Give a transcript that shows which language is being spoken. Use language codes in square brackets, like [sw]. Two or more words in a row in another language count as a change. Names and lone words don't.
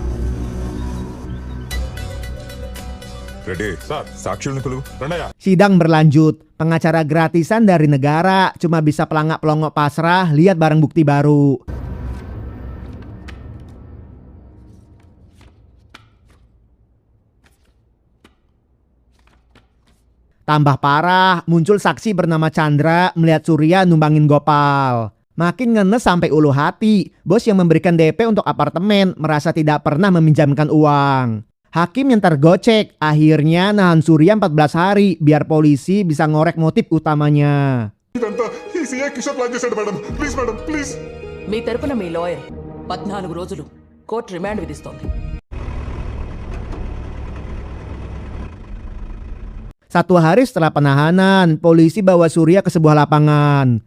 [te] రెడీ సాక్షుల్ని పిలువు. రండయ్య [id] Sidang berlanjut, pengacara gratisan dari negara cuma bisa pelangak-pelongok pasrah lihat barang bukti baru. Tambah parah, muncul saksi bernama Chandra melihat Surya numbangin Gopal. Makin ngenes sampai ulu hati, bos yang memberikan DP untuk apartemen merasa tidak pernah meminjamkan uang. Hakim yang tergocek akhirnya nahan Surya 14 hari biar polisi bisa ngorek motif utamanya. [te] ఇదంతా ఈ సీఏ కిషోర్ ప్లాన్ చేశాడు మేడం. [en] please madam please. [te] మీ తరపున మీ లాయర్ 14 రోజులు కోర్టు రిమాండ్ విధిస్తోంది. [id] 1 hari setelah penahanan, polisi bawa Surya ke sebuah lapangan.